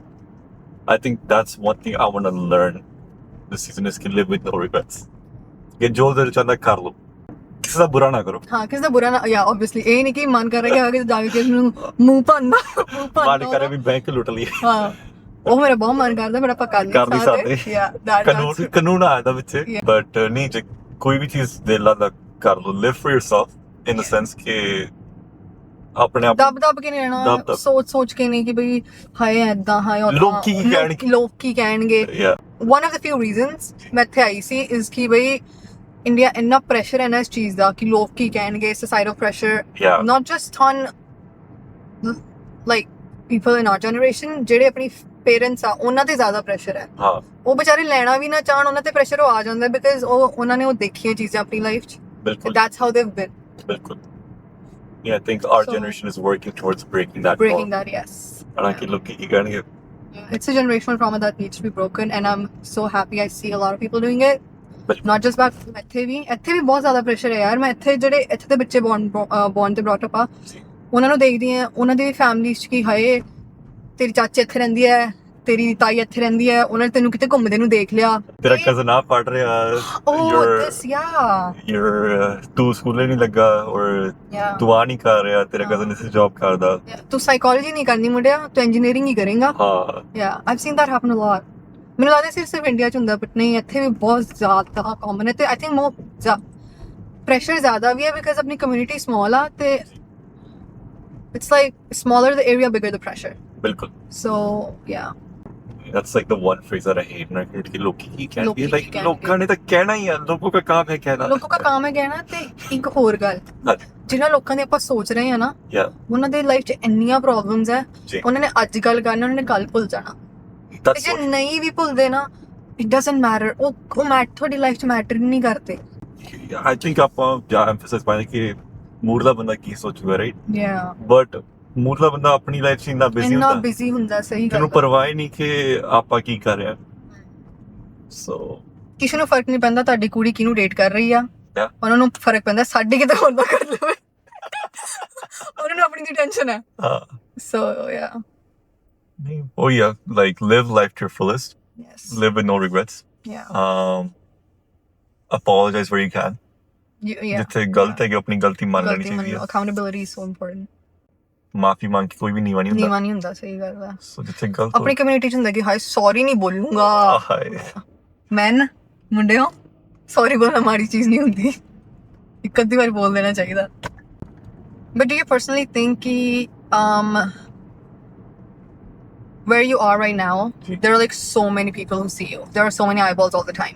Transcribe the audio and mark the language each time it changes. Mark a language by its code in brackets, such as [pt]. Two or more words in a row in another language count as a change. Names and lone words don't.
[en] I think that's one thing I want to learn this season is to live with no regrets [pa] ਕਿ ਜੋ ਦਿਲ ਚਾਹੁੰਦਾ ਕਰ ਲਓ ਕਿਸੇ ਦਾ ਬੁਰਾ ਨਾ ਕਰੋ ਹਾਂ ਕਿਸੇ ਦਾ ਬੁਰਾ ਨਾ ਯਾ ਆਬਵੀਅਸਲੀ ਇਹ ਨਹੀਂ ਕਿ ਮਨ ਕਰ ਰਿਹਾ ਕਿ ਜਾ ਕੇ ਕਿਸੇ ਨੂੰ ਮੂੰਹ ਭੰਨਾ ਮਨ ਕਰੇ ਵੀ ਬੈਂਕ ਲੁੱਟ ਲਈ ਹਾਂ ਉਹ ਮੇਰਾ ਬਹੁਤ ਮਨ ਕਰਦਾ ਮੇਰਾ ਆਪਾਂ ਕਰ ਨਹੀਂ ਸਕਦੇ ਯਾ ਕਾਨੂੰਨ ਆਇਆ ਵਿੱਚ [en] Yeah. [pa] ਬਟ ਨਹੀਂ ਜੇ ਕੋਈ ਵੀ ਚੀਜ਼ ਦਿਲ ਨਾਲ ਕਰ ਲਓ [en] live for yourself in the sense [pa] ਕਿ ਆਪਣੇ ਆਪ ਦਬ ਕੇ ਨਹੀਂ ਰਹਿਣਾ ਦਬ-ਦਬ। ਸੋਚ ਕੇ ਨਹੀਂ ਕਿ ਬਈ ਹਾਏ ਐਦਾਂ ਹਾਏ ਓਦਾਂ ਲੋਕੀ ਕੀ ਕਹਿਣਗੇ? ਲੋਕ ਕੀ ਕਹਿਣਗੇ [en] yeah one of the few reasons [pa] ਮੈਂ ਇੱਥੇ ਆਈ ਸੀ is ਕਿ ਬਈ ਇੰਡੀਆ ਇੰਨਾ ਪ੍ਰੈਸ਼ਰ ਹੈ ਨਾ ਇਸ ਚੀਜ਼ ਦਾ ਕਿ ਲੋਕ ਕੀ ਕਹਿਣਗੇ [en] societal pressure Yeah. not just on like people in our generation [pa] ਜਿਹੜੇ ਆਪਣੀ ਪੇਰੈਂਟਸ ਆ ਉਹਨਾਂ ਤੇ ਜ਼ਿਆਦਾ ਪ੍ਰੈਸ਼ਰ ਹੈ ਹਾਂ ਉਹ ਵਿਚਾਰੇ ਲੈਣਾ ਵੀ ਨਾ ਚਾਹਣ ਉਹਨਾਂ ਤੇ ਪ੍ਰੈਸ਼ਰ ਆ ਜਾਂਦਾ ਬਿਕਾਜ਼ ਉਹਨਾਂ ਨੇ ਉਹ ਦੇਖੀਆਂ ਚੀਜ਼ਾਂ ਆਪਣੀ ਲਾਈਫ 'ਚ ਬਿਲਕੁਲ [en] that's how they've been ਬਿਲकुल yeah I think our So- generation is working towards breaking that breaking that yes [pa] ਹਾਲਾਂਕਿ ਲੋਕੀ ਕੀ ਕਹਿਣਗੇ [en] It's a generational trauma that needs to be broken and I'm so happy I see a lot of people doing it. But- Not just back [pa] ਇੱਥੇ ਵੀ ਬਹੁਤ ਜ਼ਿਆਦਾ ਪ੍ਰੈਸ਼ਰ ਹੈ ਯਾਰ ਮੈਂ ਇੱਥੇ ਦੇ ਬੱਚੇ born ਤੇ [en] brought up [pa] ਆ ਉਹਨਾਂ ਨੂੰ ਦੇਖਦੀ ਆ ਉਹਨਾਂ ਦੀ ਫੈਮਿਲੀਜ਼ 'ਚ ਕੀ ਹਾਏ ਤੇਰੀ ਚਾਚੀ ਇੱਥੇ ਰਹਿੰਦੀ ਹੈ ਤੇਰੀ ਤਾਈ ਇੱਥੇ ਰਹਿੰਦੀ ਹੈ ਉਹਨਾਂ ਨੇ ਤੈਨੂੰ ਕਿਤੇ ਘੁੰਮਦੇ ਨੂੰ ਦੇਖ ਲਿਆ ਤੇਰਾ ਕਜ਼ਨ ਆ ਪੜ ਰਿਹਾ [en] this yeah [pa] ਤੂੰ ਸਕੂਲੇ ਨਹੀਂ ਲੱਗਾ ਔਰ ਤੂੰ ਆ ਨਹੀਂ ਕਰ ਰਿਹਾ ਤੇਰਾ ਕਜ਼ਨ ਇਸ ਜੌਬ ਕਰਦਾ ਤੂੰ ਸਾਈਕੋਲੋਜੀ ਨਹੀਂ ਕਰਨੀ ਮੁੰਡਿਆ ਤੂੰ ਇੰਜੀਨੀਅਰਿੰਗ ਹੀ ਕਰੇਗਾ ਹਾਂ [en] yeah I've seen that happen a lot [pa] ਮੈਨੂੰ ਲੱਗਦਾ ਸਿਰਫ ਇੰਡੀਆ 'ਚ ਹੁੰਦਾ ਬਟ ਨਹੀਂ ਇੱਥੇ ਵੀ ਬਹੁਤ ਜ਼ਿਆਦਾ ਕਾਮਨ ਹੈ ਤੇ [en] I think more pressure [pa] ਜ਼ਿਆਦਾ ਵੀ ਹੈ ਬਿਕਾਜ਼ ਆਪਣੀ ਕਮਿਊਨਿਟੀ ਸਮਾਲ ਆ ਤੇ [en] it's like smaller the area bigger the pressure [pa] ਬਿਲਕੁਲ [en] ਸੋ yeah that's like the one phrase that I hate [pa] ਨਾ ਕਿ ਲੋਕੀ ਕੀ ਲੋਕੀ ਕਹਿਣਗੇ ਕੀ [en] like [pa] ਕਹਿਣਗੇ। ਲੋਕਾਂ ਨੇ ਤਾਂ ਕਹਿਣਾ ਹੀ ਆ ਲੋਕੋ ਦਾ ਕੰਮ ਹੈ ਕਹਿਣਾ ਲੋਕਾਂ ਦਾ ਕੰਮ ਹੈ ਕਹਿਣਾ ਤੇ ਇੱਕ ਹੋਰ ਗੱਲ ਜਿਹਨਾਂ ਲੋਕਾਂ ਦੀ ਆਪਾਂ ਸੋਚ ਰਹੇ ਹਾਂ ਨਾ [en] yeah [pa] ਉਹਨਾਂ ਦੇ ਲਾਈਫ 'ਚ ਇੰਨੀਆਂ ਪ੍ਰੋਬਲਮਸ ਹੈ ਜੀ ਉਹਨਾਂ ਨੇ ਅੱਜ ਗੱਲ ਕਰਨਾ ਉਹਨਾਂ ਨੇ ਕੱਲ ਭੁੱਲ ਜਾਣਾ ਤੇ [en] that's [pa] ਜੇ [en] what [pa] ਨਹੀਂ ਵੀ ਭੁੱਲਦੇ ਨਾ [en] it doesn't matter [pa] ਉਹ ਤੁਹਾਡੀ ਲਾਈਫ 'ਚ ਮੈਟਰ ਨਹੀਂ ਕਰਦੇ [en] I think [pa] ਆਪਾਂ ਜਾਂ ਐਮਫੈਸਾਈਜ਼ ਪਾਉਂਦੇ ਕਿ ਮੂਰਲਾ ਬੰਦਾ ਕੀ ਸੋਚੂਗਾ ਰਾਈਟ [en] yeah [pa] ਬਟ ਮੂਰਲਾ ਬੰਦਾ ਆਪਣੀ ਲਾਈਫ 'ਚ ਇੰਨਾ ਬਿਜ਼ੀ ਇੰਨਾ ਹੁੰਦਾ ਬਿਜ਼ੀ ਹੁੰਦਾ ਸਹੀ ਗੱਲ ਜਿਹਨੂੰ ਪਰਵਾਹ ਹੀ ਨਹੀਂ ਕਿ ਆਪਾਂ ਕੀ ਕਰ ਰਹੇ ਹਾਂ ਸੋ ਕਿਸੇ ਨੂੰ ਫਰਕ ਨਹੀਂ ਪੈਂਦਾ ਤੁਹਾਡੀ ਕੁੜੀ ਕਿਹਨੂੰ ਡੇਟ ਕਰ ਰਹੀ ਆ [en] Yeah. [pa] ਉਹਨਾਂ ਨੂੰ ਫਰਕ ਪੈਂਦਾ ਸਾਡੀ ਕਿਤੇ ਹੋਰ ਨਾ ਕਰ ਲਵੇ ਉਹਨਾਂ ਨੂੰ ਆਪਣੀ ਦੀ ਟੈਨਸ਼ਨ ਹੈ ਸੋ ਯਾ [en] oh yeah like live life to your fullest ਯੈਸ live with no regrets ਯਾ apologize where you can ਯਾ [pa] ਜਿੱਥੇ ਗਲਤ ਹੈ ਕਿ ਆਪਣੀ ਗਲਤੀ ਮੰਨ ਲੈਣੀ ਚਾਹੀਦੀ ਹੈ [en] accountability is so important [pa] ਮਾਫੀ ਮੰਗ ਕੇ ਕੋਈ ਵੀ ਨੀਵਾ ਨਹੀਂ ਹੁੰਦਾ ਨੀਵਾ ਨਹੀਂ ਹੁੰਦਾ ਸਹੀ ਗੱਲ ਆ ਸੋ ਜਿੱਥੇ ਗਲਤ ਆਪਣੀ ਕਮਿਊਨਿਟੀ 'ਚ ਹੁੰਦਾ ਕਿ ਹਾਏ ਸੌਰੀ ਨਹੀਂ ਬੋਲੂੰਗਾ ਹਾਏ [en] ਮੈਨ [pa] ਮੁੰਡਿਓ ਸੌਰੀ ਬੋਲਣਾ ਮਾੜੀ ਚੀਜ਼ ਨਹੀਂ ਹੁੰਦੀ ਇੱਕ ਅੱਧੀ ਵਾਰ ਬੋਲ ਦੇਣਾ ਚਾਹੀਦਾ [en] but do you personally think ਕਿ where you are right now there are like so many people who see you there are so many eyeballs all the time